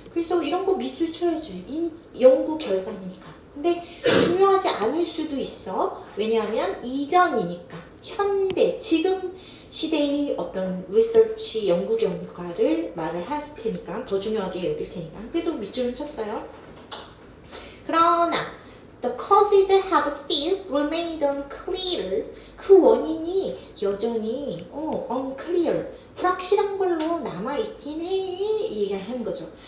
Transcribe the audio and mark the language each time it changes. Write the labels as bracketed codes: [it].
[ko] 그래서 이런 거 밑줄 쳐야지. 연구 결과니까. 근데 중요하지 않을 수도 있어. 왜냐하면 이전이니까. 현대, 지금 시대의 어떤 리서치 연구 결과를 말을 할 테니까 더 중요하게 여길 테니까. 그래도 밑줄은 쳤어요. [en] 그러나 The causes have still remained unclear. [ko] 그 원인이 여전히 unclear, 불확실한 걸로 남아있긴 해. 얘기를 하는 거죠.